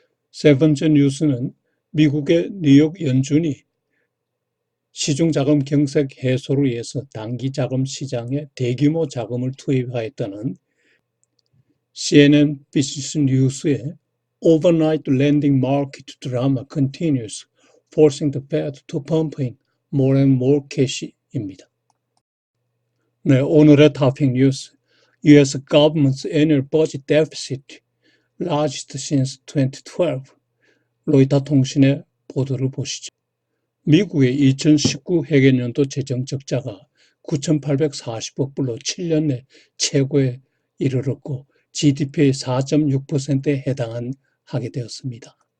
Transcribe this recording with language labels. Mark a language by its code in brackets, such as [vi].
[ko] 세 번째 뉴스는 미국의 뉴욕 연준이 시중자금 경색 해소를 위해서 단기자금 시장에 대규모 자금을 투입하였다는 CNN 비즈니스 뉴스의 [en] Overnight lending market drama continues, forcing the Fed to pump in more and more cash [ko] 입니다. 네, 오늘의 토픽 뉴스, [en] US government's annual budget deficit largest since 2012. [ko] 로이터 통신의 보도를 보시죠. 미국의 2019 회계연도 재정 적자가 9,840억 불로 7년 내 최고에 이르렀고 GDP의 4.6%에 하게 되었습니다.